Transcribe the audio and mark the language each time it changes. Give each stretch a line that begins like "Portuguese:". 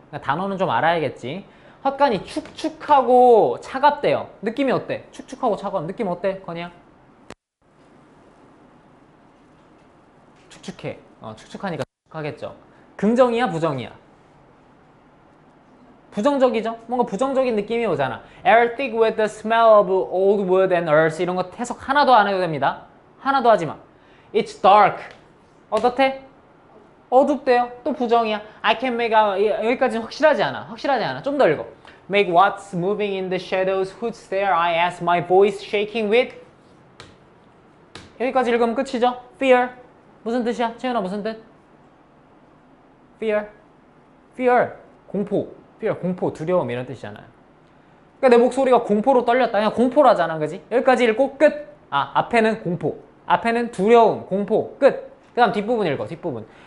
Korean: 그러니까 단어는 좀 알아야겠지. 헛간이 축축하고 차갑대요. 느낌이 어때? 축축하고 차가운 느낌 어때? 건이야? 축축해. 축축하니까 축축하겠죠. 긍정이야? 부정이야? 부정적이죠? 뭔가 부정적인 느낌이 오잖아.
English: Air thick with the smell of old wood and earth
Korean: 이런 거 해석 하나도 안 해도 됩니다. 하나도 하지 마.
English: It's dark.
Korean: 어떻대? 어둡대요. 또 부정이야.
English: I can make out.
Korean: 여기까지는 확실하지 않아. 좀 더 읽어.
English: Make what's moving in the shadows. Who's there? I ask my voice shaking with.
Korean: 여기까지 읽으면 끝이죠. Fear. 무슨 뜻이야? 채연아 무슨 뜻? Fear. 공포. Fear. 공포. 두려움 이런 뜻이잖아요. 그러니까 내 목소리가 공포로 떨렸다. 그냥 공포라잖아. 그지? 여기까지 읽고 끝. 앞에는 공포. 앞에는 두려움. 공포. 끝. 그 다음 뒷부분 읽어. 뒷부분.